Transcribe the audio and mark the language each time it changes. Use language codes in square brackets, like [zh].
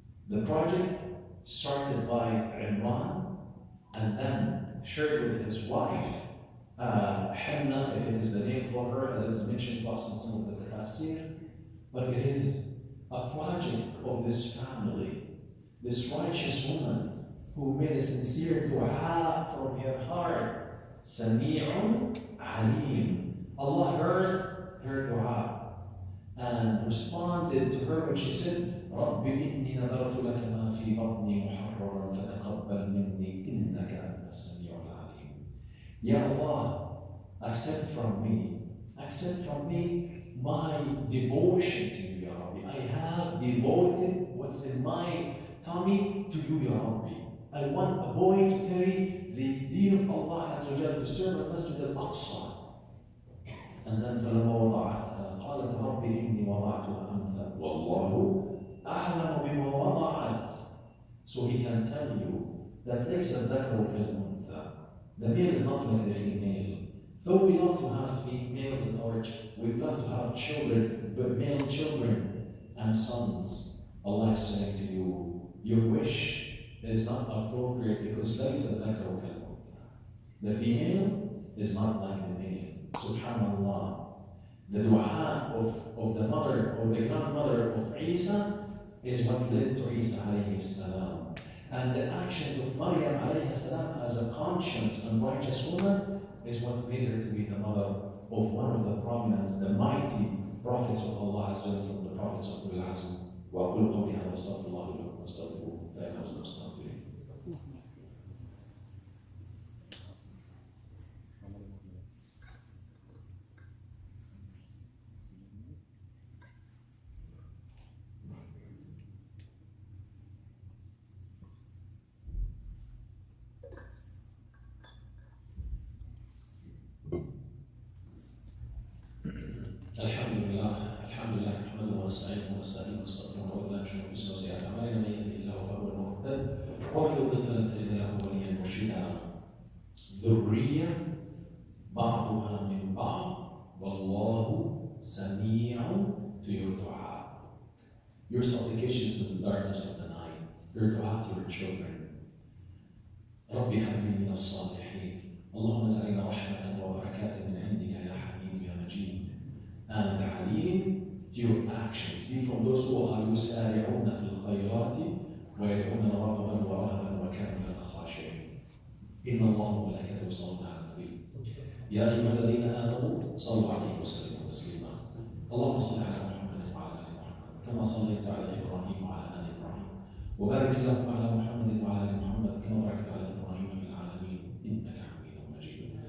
[en] The project started by Imran and then shared with his wife, Hannah, if it is the name for her, as is mentioned to us in some of the tafsir, but it is a project of this family, this righteous woman who made a sincere dua from her heart. [ar] Sami'un Alim. [en] Allah heard her dua and responded to her when she said, [ar] رَبِّ إِنِّي نَذَرْتُ لَكَ مَا فِي بَطْنِي مُحَرَّرًا فَتَقَبَّلْ مِنِّي إِنَّكَ أَنْتَ السَّمِيعُ الْعَلِيمُ. [en] Ya Allah, accept from me my devotion to you, Ya Rabbi. I have devoted what's in my tummy to you, Ya Rabbi. I want a boy to carry the deen of Allah Azza wa Jalla, to serve at Masjid al-Aqsa. And then [ar] فَلَمَا وَضَعَتْهَا قَالَتْ رَبِّ إِنِّي وَضَعْتُهَا أُنْثَى وَاللَّهُ أَعْلَمُ بِمَا وَضَعَتْ. [en] So he can tell you that [ar] لَيْسَ الذَّكَرُ كَالْأُنْثَى. [en] The male is not like the female. Though we love to have females in our we love to have children, but male children and sons, Allah is saying to you, your wish is not appropriate because [ar] لَيْسَ الذَّكَرُ كَالْأُنْثَى. [en] The female is not like the male. Subhanallah. The dua of the mother or the grandmother of Isa is what led to Isa alayhi salam. And the actions of Maryam alayhi salam as a conscious and righteous woman is what made her to be the mother of one of the prominent, the mighty prophets of Allah Azza wa Jalla, from the prophets of Ulul Azm. [ar] وأقول قولي هذا وأستغفر الله لكم واستغفروه فإنه هو الغفور الرحيم. الحمد لله نحمده ونستعينه ونستهديه ونستغفره ونعوذ بالله من شرور انفسنا وسيئات اعمالنا من يهده الله فهو المهتد ومن يضلل فلن تجد له وليا مرشدا. ذرية بعضها من بعض والله سميع [en] to your dua. Your supplications in the darkness of the night, your dua to your children. [ar] ربي هب لي من الصالحين. اللهم اجعلنا رحمة وبركات من عندك يا حميد يا مجيد. [en] And عليم, your actions. Be from those who are [ar] يسارعون في الخيرات ويدعون رغبا ورهبا وكانوا لنا خاشعين. إن الله وملائكته يصلون على النبي يا أيها الذين آمنوا صلوا عليه وسلموا تسليما. اللهم صل على محمد وعلى آل محمد كما صليت على إبراهيم وعلى آل إبراهيم وبارك اللهم على محمد وعلى آل محمد كما باركت على إبراهيم في العالمين إنك حميد مجيد.